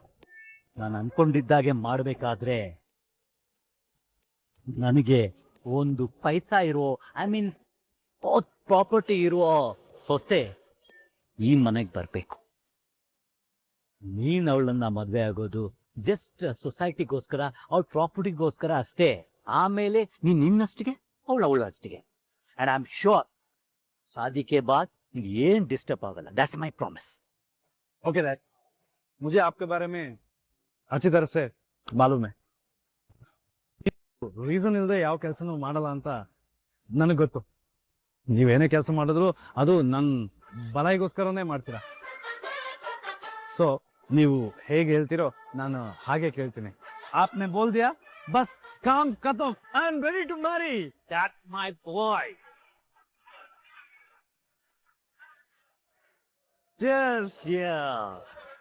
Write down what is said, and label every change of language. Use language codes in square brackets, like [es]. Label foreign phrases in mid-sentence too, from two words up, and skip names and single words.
[kn] ನಾನು ಅನ್ಕೊಂಡಿದ್ದಾಗೆ ಮಾಡಬೇಕಾದ್ರೆ ನನಗೆ ಒಂದು ಪೈಸಾ ಇರೋ, [en] I mean [kn] ಪ್ರಾಪರ್ಟಿ ಇರೋ ಸೊಸೆ ಈ ಮನೆಗೆ ಬರಬೇಕು. ನೀನ್ ಅವಳನ್ನ ಮದುವೆ ಆಗೋದು ಜಸ್ಟ್ ಸೊಸೈಟಿಗೋಸ್ಕರ, ಅವಳ ಪ್ರಾಪರ್ಟಿಗೋಸ್ಕರ ಅಷ್ಟೇ. ಆಮೇಲೆ ನೀನ್ ನಿನ್ನಷ್ಟಿಗೆ, ಅವಳು ಅಷ್ಟಿಗೆ. [en] and I am sure [hi] शादी के बाद ये डिस्टर्ब [en] ಆಗಲ್ಲ. that's my promise. okay dad, [hi] मुझे आपके बारे में अच्छी तरह से मालूम है. [kn] ರೀಸನ್ ಇಲ್ಲದೆ ಯಾವ ಕೆಲಸನೂ ಮಾಡಲ್ಲ ಅಂತ ನನಗೆ ಗೊತ್ತು. ನೀವೇನೇ ಕೆಲಸ ಮಾಡಿದ್ರು ಅದು ನನ್ನ ಬಲಾಯಿಗೋಸ್ಕರನೇ ಮಾಡ್ತೀರಾ. ಸೊ ನೀವು ಹೇಗೆ ಹೇಳ್ತೀರೋ ನಾನು ಹಾಗೆ ಕೇಳ್ತೀನಿ. [hi] आपने बोल दिया, बस काम खत्म. [en] I am ready to marry. That's my boy. Cheers. Yeah.